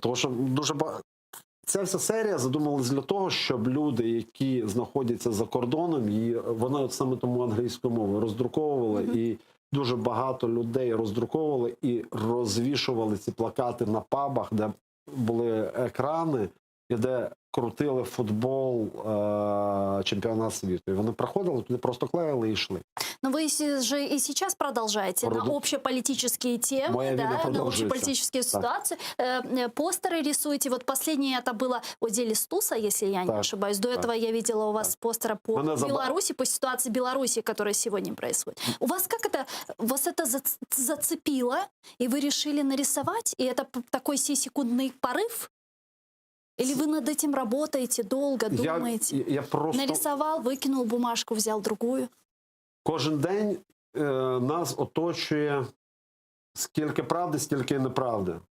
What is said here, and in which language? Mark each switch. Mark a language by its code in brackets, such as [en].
[uk] Тому що дуже ця вся серія задумалась для того, щоб люди, які знаходяться за кордоном, вона саме тому англійською мовою роздруковувала, і дуже багато людей роздруковували і розвішували ці плакати на пабах, де були екрани, і де крутили футбол, чемпіонат світу. І вони приходили, туди просто клеїли і йшли. [ru] Но вы же и сейчас продолжаете на общеполитические темы, на общеполитические ситуации. Постеры рисуете. Вот последнее это было о деле Стуса, если я не ошибаюсь. До этого я видела у вас постеры по Беларуси, по ситуации Беларуси, которая сегодня происходит. У вас как это, вас это зацепило, и вы решили нарисовать? И это такой секундный порыв? Или вы над этим работаете долго, думаете? Я просто... Нарисовал, выкинул бумажку, взял другую? [uk] Кожен день нас оточує скільки правди, стільки і неправди.